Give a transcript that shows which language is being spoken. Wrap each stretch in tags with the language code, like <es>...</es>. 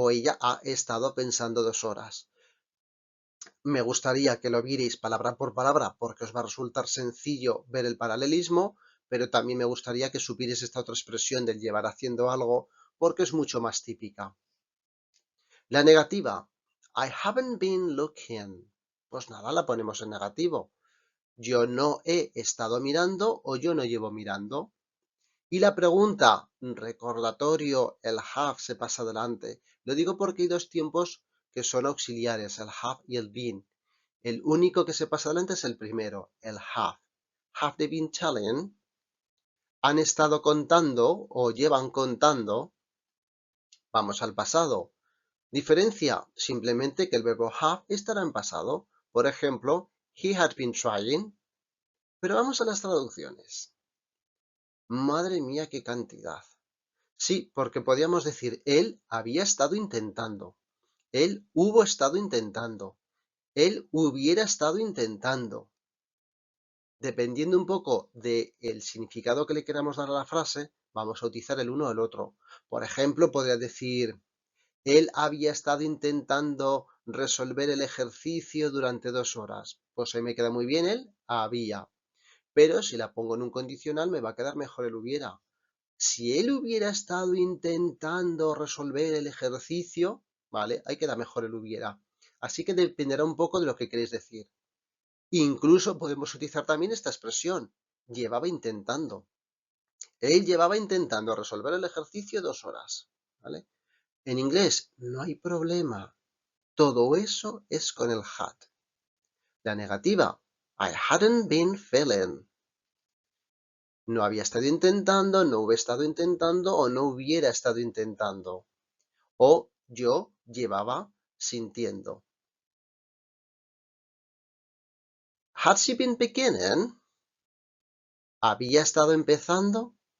<es>O ella ha estado pensando 2 horas. Me gustaría que lo vierais palabra por palabra porque os va a resultar sencillo ver el paralelismo, pero también me gustaría que supierais esta otra expresión del llevar haciendo algo porque es mucho más típica. La negativa,</es> <en>I haven't been looking.</en> <es>Pues nada, la ponemos en negativo. Yo no he estado mirando o yo no llevo mirando. Y la pregunta, recordatorio, el have se pasa adelante. Lo digo porque hay dos tiempos que son auxiliares, el have y el been. El único que se pasa adelante es el primero, el have.</es> <en>Have they been telling?</en> <es>Han estado contando o llevan contando. Vamos al pasado. Diferencia, simplemente que el verbo have estará en pasado. Por ejemplo,</es> <en>he had been trying.</en> <es>Pero vamos a las traducciones. Madre mía, qué cantidad. Sí, porque podríamos decir, él había estado intentando. Él hubo estado intentando. Él hubiera estado intentando. Dependiendo un poco del significado que le queramos dar a la frase, vamos a utilizar el uno o el otro. Por ejemplo, podría decir, él había estado intentando resolver el ejercicio durante 2 horas. Pues ahí me queda muy bien el había. Pero si la pongo en un condicional me va a quedar mejor el hubiera. Si él hubiera estado intentando resolver el ejercicio, ¿vale? Ahí queda mejor el hubiera. Así que dependerá un poco de lo que queréis decir. Incluso podemos utilizar también esta expresión. Llevaba intentando. Él llevaba intentando resolver el ejercicio 2 horas, ¿vale? En inglés no hay problema. Todo eso es con el had. La negativa,</es> <en>I hadn't been feeling.</en> <es>No había estado intentando, no hubiera estado intentando o no hubiera estado intentando. O yo llevaba sintiendo.</es> <en>Had she been beginning?</en> <es>¿Había estado empezando?</es>